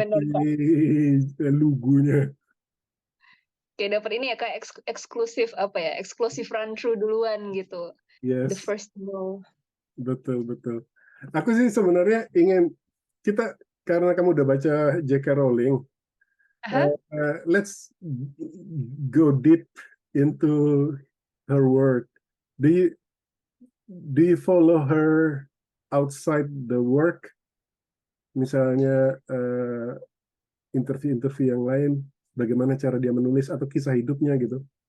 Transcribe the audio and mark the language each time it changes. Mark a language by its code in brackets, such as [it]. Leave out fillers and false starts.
[id] benar, Kak. lugunya. Kayak dapet ini ya, Kak, eksklusif apa ya, eksklusif [en] run through [id] duluan gitu. The [en] Yes, first to know. [id] betul betul. Aku sih sebenarnya ingin kita karena kamu udah baca J.K. Rowling, Aha. [en] let's go deep into her work. Do you do you follow her? outside the work, [id] misalnya interview-interview yang lain, bagaimana cara dia menulis atau kisah hidupnya gitu.